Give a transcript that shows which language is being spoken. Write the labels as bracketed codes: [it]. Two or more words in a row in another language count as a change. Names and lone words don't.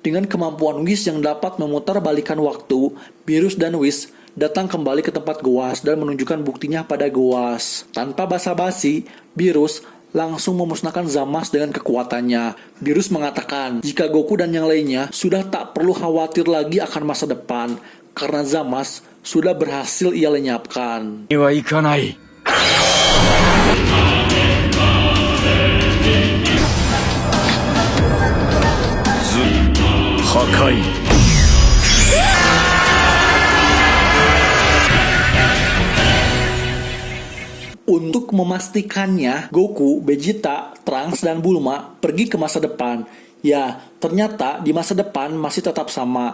[id] Dengan kemampuan Whis yang dapat memutarbalikkan waktu, Beerus dan Whis datang kembali ke tempat Goas dan menunjukkan buktinya pada Goas. Tanpa basa-basi, Beerus langsung memusnahkan Zamasu dengan kekuatannya. Beerus mengatakan jika Goku dan yang lainnya sudah tak perlu khawatir lagi akan masa depan, karena Zamasu sudah berhasil ia lenyapkan. [ja] にはいかない。破壊。 [id] Untuk memastikannya, Goku, Vegeta, Trunks, dan Bulma pergi ke masa depan. Ya, ternyata di masa depan masih tetap sama.